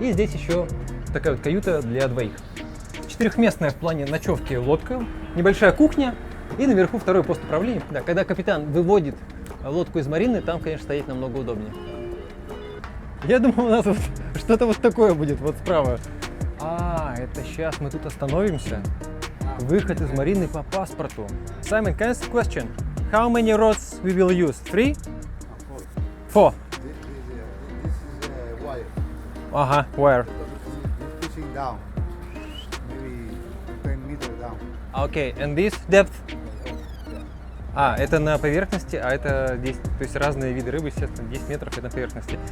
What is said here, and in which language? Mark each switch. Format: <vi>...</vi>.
<ru>И здесь еще такая вот каюта для двоих. 4-местная в плане ночевки лодка, небольшая кухня и наверху второй пост управления. Да, когда капитан выводит лодку из марины, там, конечно, стоять намного удобнее. Я думал, у нас вот что-то вот такое будет, вот справа. А, это сейчас мы тут остановимся. Выход из марины по паспорту.</ru> <en>Simon, can I ask a question? How many rods we will use? 3? 4. This is wire.</en> <ru>Ага, wire.</ru> <en>Fishing down, maybe 10 meters down. Okay, and this depth?</en> <ru>А, это на поверхности, а это 10, то есть разные виды рыбы, естественно, 10 метров это на поверхности.</ru>